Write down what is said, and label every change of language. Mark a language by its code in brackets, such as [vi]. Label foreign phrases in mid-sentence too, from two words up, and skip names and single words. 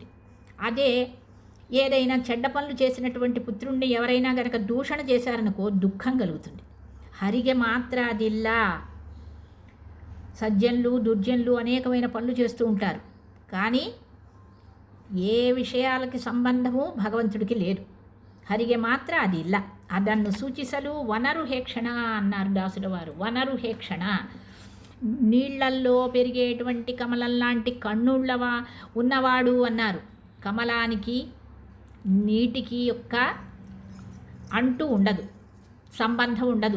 [te] అదే ఏదైనా చెడ్డ పనులు చేసినటువంటి పుత్రుణ్ణి ఎవరైనా గనక దూషణ చేశారనుకో దుఃఖం కలుగుతుంది. [kn] ಹರಿಗೆ ಮಾತ್ರ ಅದಿಲ್ಲ. [te] సజ్జనులు, దుర్జనులు అనేకమైన పనులు చేస్తూ ఉంటారు, కానీ ఏ విషయాలకి సంబంధము భగవంతుడికి లేదు. [kn] ಹರಿಗೆ ಮಾತ್ರ ಅದು ಇಲ್ಲ. ಅದನ್ನು ಸೂಚಿಸಲು ವನರುಹೇಕ್ಷಣ [te] అన్నారు దాసుల వారు. వనరుహేక్షణ, నీళ్లల్లో పెరిగేటువంటి కమలం లాంటి కన్నుళ్ళవా ఉన్నవాడు అన్నారు. కమలానికి నీటికి యొక్క అంటూ ఉండదు, సంబంధం ఉండదు.